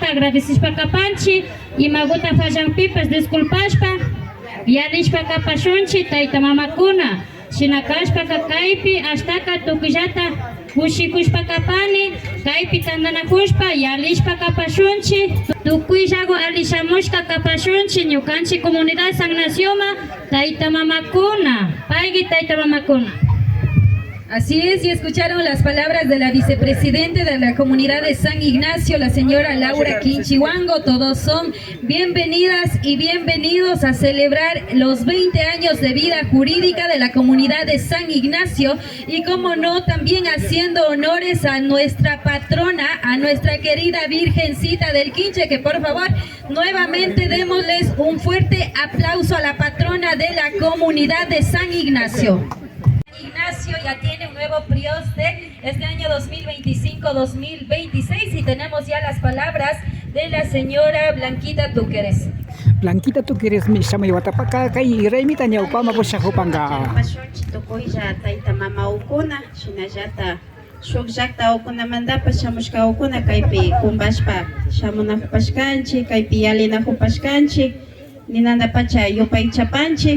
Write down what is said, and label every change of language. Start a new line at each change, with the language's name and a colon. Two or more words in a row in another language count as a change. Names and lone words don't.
Quechua: agradecishpa kapanchi imaguta fallanpipas disculpashpa yalishpa kapashunchi tayta mamakuna shinakashpa kakaypi ashtaka tukillata kushikushpa kapani kaypi tandanakushpa yalishpa kapashunchi tukuillago alishamushka kapashunchi ñukanchi comunidad San Nacioma tayta mamakuna paygi tayta mamakuna.
Spanish: Así es, y escucharon las palabras de la vicepresidente de la comunidad de San Ignacio, la señora Laura Quinchihuango. Todos son bienvenidas y bienvenidos a celebrar los 20 años de vida jurídica de la comunidad de San Ignacio y, como no, también haciendo honores a nuestra patrona, a nuestra querida Virgencita del Quinche, que por favor nuevamente démosles un fuerte aplauso a la patrona de la comunidad de San Ignacio. Ignacio ya tiene un nuevo prioste este año 2025-2026 y tenemos ya las palabras de la señora Blanquita Túqueres.
Quechua: Blanquita Túqueres mi sama iwatapaka kay Raymita ñawpama pushakupanga. Tukuilla tayta mama ukuna shinallata shuk llaqta ukunamanta shamushka ukuna kaypi kumbashpa shamunakupashkanchik kaypi yalinakupashkanchik ninanta pacha yupaychapanchik.